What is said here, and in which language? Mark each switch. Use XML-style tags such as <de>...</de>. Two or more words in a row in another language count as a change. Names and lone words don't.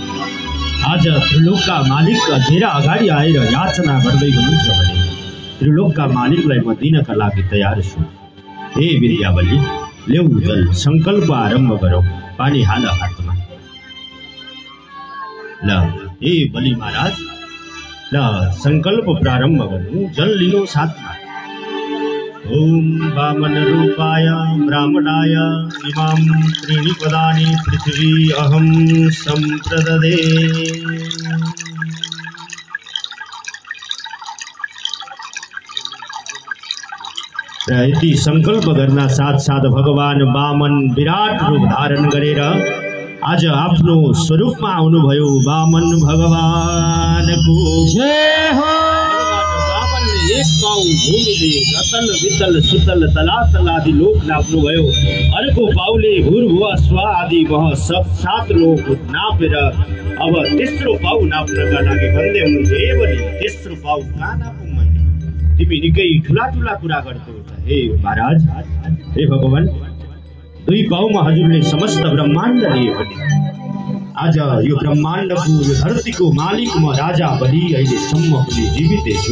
<ne>आज त्रिलोकका मालिक धेरै अगाडि आएर याचना गर्दै हुनुहुन्छ भने त्रिलोकका मालिकलाई म दिनका लागि तयार छु। हे विद्याबलि, ल्याऊ जल, संकल्प आरम्भ गरौँ। पानी हाल हातमा। ल हे बलि महाराज, ल संकल्प प्रारम्भ गर्नु। जल लिनु साथमा।</ne> <sa>ओम वामन रूपाय ब्राह्मणाय इमां त्रीणि पदानि पृथ्वी अहं संप्रददे।</sa> <ne>यति संकल्प गर्न साथ भगवान वामन विराट रूप धारण गरेर आज आफ्नो स्वरूपमा आउनुभयो। वामन भगवानको जय हो। एक पाउ भूमिले रतल वितल सुतल तलातल आदि लोक नाप्नुभयो। अर्को पाउले भूर्भुव स्व आदि वह सब 7 लोक नापेर अब तेस्रो पाउ नाप्नका लागि भन्दै हुनुहुन्छ। हे बलि, तेस्रो पाउ कहाँ नापौँ मैले? तिमी निकै ठुला कुरा गर्छौ। हे महाराज, हे भगवान, 2 पाउमा हजुरले समस्त ब्रह्माण्ड लिए भने आज यो ब्रह्माण्डको यो धरतीको मालिक म राजा बलि अहिलेसम्म पनि जीवितै छु।</ne>